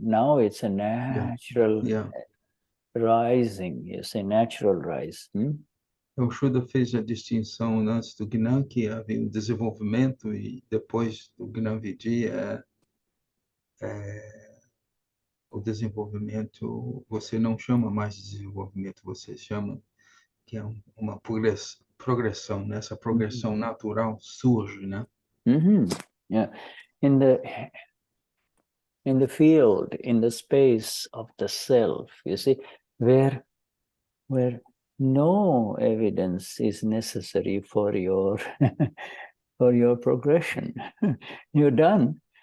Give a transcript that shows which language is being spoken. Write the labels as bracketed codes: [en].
[en] Now it's a natural rising. Yes, a natural rise. [pt] O Shuddha fez a distinção antes do Gnan, que havia um desenvolvimento, e depois do Gnanvidhi o desenvolvimento, você não chama mais de desenvolvimento, você chama que é uma progressão, né? Essa progressão natural surge, né? [en] Yeah, in the field, in the space of the self, you see, where no evidence is necessary for your for your progression. You're done.